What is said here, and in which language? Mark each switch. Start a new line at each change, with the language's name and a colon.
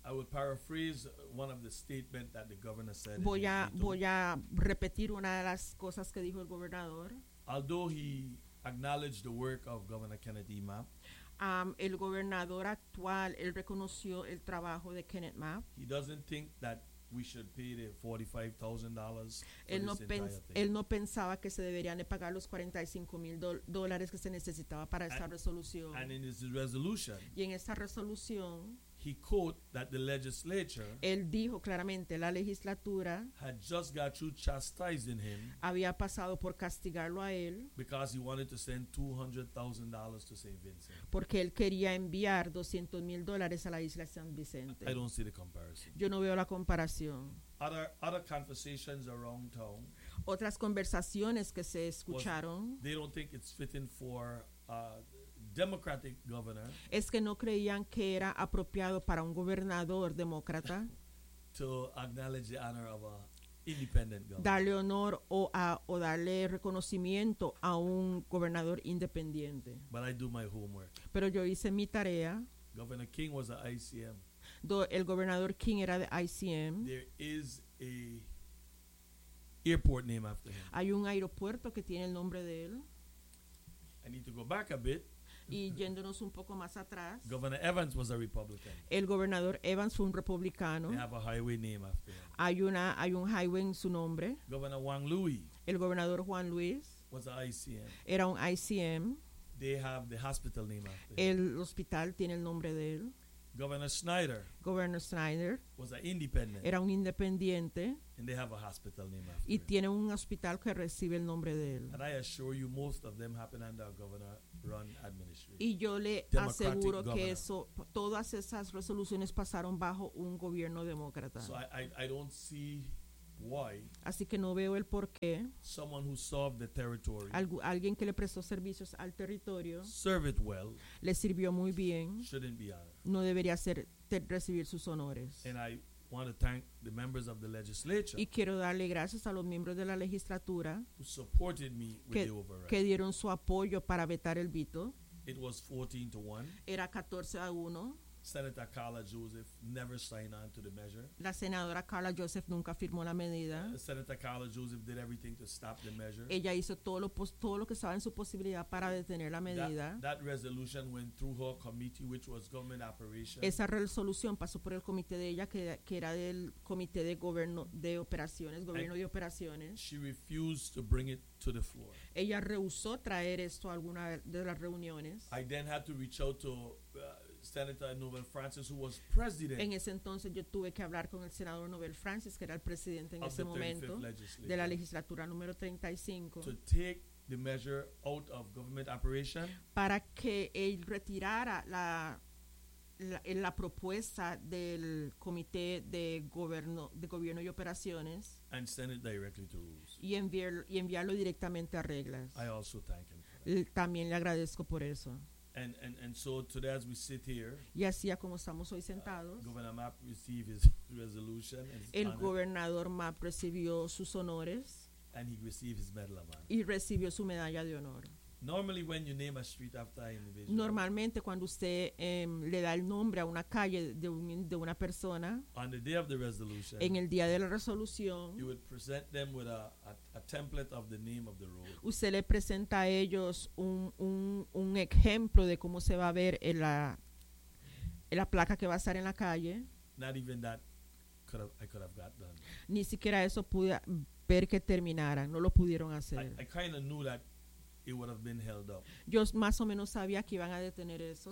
English: I will paraphrase one of the statements that the governor said.
Spanish: Voy a repetir una de las cosas que dijo el gobernador.
English: Although he acknowledged the work of Governor Kenneth E. Mapp.
Spanish: El gobernador actual, él reconoció el trabajo de Kenneth Mapp.
English: He doesn't think that we should pay the $45,000 for this entire thing.
Spanish: Él no pensaba que se deberían de pagar los $45,000 que se necesitaba para esta resolución.
English: And in his resolution,
Spanish: y en esta resolución,
English: he quote that the legislature,
Spanish: él dijo claramente, la legislatura,
English: had just got through chastising him,
Spanish: había pasado por castigarlo a él,
English: because he wanted to send $200,000 to St. Vincent,
Spanish: porque él quería enviar $200,000 a la isla de San Vicente.
English: I don't see the comparison.
Spanish: Yo no veo la comparación.
English: Other conversations around town,
Spanish: otras conversaciones que se escucharon,
English: they don't think it's fitting for Democratic governor.
Spanish: Es que no creían que era apropiado para un gobernador demócrata.
English: To acknowledge the honor of an independent governor.
Spanish: Darle honor o darle reconocimiento a un gobernador independiente.
English: But I do my homework.
Spanish: Pero yo hice mi tarea.
English: Governor King was an ICM.
Spanish: El gobernador King era de ICM.
English: There is a airport name after him.
Spanish: Hay un aeropuerto que tiene el nombre de él.
English: I need to go back a bit.
Spanish: Y yéndonos un poco más atrás.
English: Governor Evans was a Republican.
Spanish: El gobernador Evans fue un republicano.
English: They have a highway name after him.
Spanish: Hay un highway en su nombre.
English: Governor Juan Luis.
Spanish: El gobernador Juan Luis.
English: Was an ICM.
Spanish: Era un ICM.
English: They have the hospital name after
Spanish: him. El hospital tiene el nombre de él.
English: Governor Snyder. Governor Snyder. Was an independent.
Spanish: Era un independiente.
English: And they have a hospital named after
Spanish: him. Y tiene un hospital que recibe el nombre de él.
English: And I assure you, most of them happen under a governor-run administration.
Spanish: Y yo le
English: Democratic
Spanish: aseguro
English: governor.
Spanish: Que eso, todas esas resoluciones pasaron bajo un gobierno demócrata.
English: So I don't see why.
Spanish: Así que no veo el por qué.
English: Someone who served the territory.
Spanish: Alguien que le prestó servicios al territorio.
English: Served well.
Spanish: Le sirvió muy bien.
English: Shouldn't be honored.
Spanish: No debería ser recibir sus honores.
English: And I want to thank the members of the legislature.
Spanish: Y quiero darle gracias a los miembros de la legislatura.
English: Who supported me with the override.
Spanish: Que dieron su apoyo para vetar el veto.
English: It was 14-1.
Spanish: Era 14-1.
English: Senator Carla Joseph never signed on to the measure.
Spanish: La senadora Carla Joseph nunca firmó la medida.
English: Senator Carla Joseph did everything to stop the measure.
Spanish: Ella hizo todo lo que estaba en su posibilidad para detener la medida.
English: That resolution went through her committee, which was government operations.
Spanish: Esa resolución pasó por el comité de ella, que era del comité de gobierno de operaciones, gobierno de operaciones.
English: She refused to bring it to the floor.
Spanish: Ella rehusó traer esto a alguna de las reuniones.
English: I then had to reach out to Senator Nobel Francis, who was president.
Spanish: En ese entonces yo tuve que hablar con el senador Nobel Francis, que era el presidente en ese momento de la legislatura número 35.
English: To take the measure out of government operation.
Spanish: Para que él retirara la propuesta del comité de gobierno y operaciones.
English: And send it directly to rules.
Spanish: Y enviarlo directamente a reglas.
English: I also thank him.
Spanish: También le agradezco por eso.
English: And so today as we sit here,
Spanish: y así ya como estamos hoy sentados,
English: Governor Mapp received his resolution and his
Spanish: el honor. Gobernador Mapp recibió sus honores,
English: and he received his medal of honor.
Spanish: Y recibió su medalla de honor.
English: Normally when you name a street after an individual,
Spanish: normalmente cuando usted le da el nombre a una calle de una persona,
English: on the day of the resolution,
Spanish: en el día de la resolución,
English: you would present them with a template of the name of the road.
Spanish: Usted le presenta a ellos un ejemplo de cómo se va a ver en la placa que va a estar en la calle.
English: Not even that I could have got done.
Spanish: Ni siquiera eso pude ver que terminara, no lo pudieron hacer.
English: I kind of knew that it would have been held up.
Spanish: Yo más o menos sabía que iban a detener eso.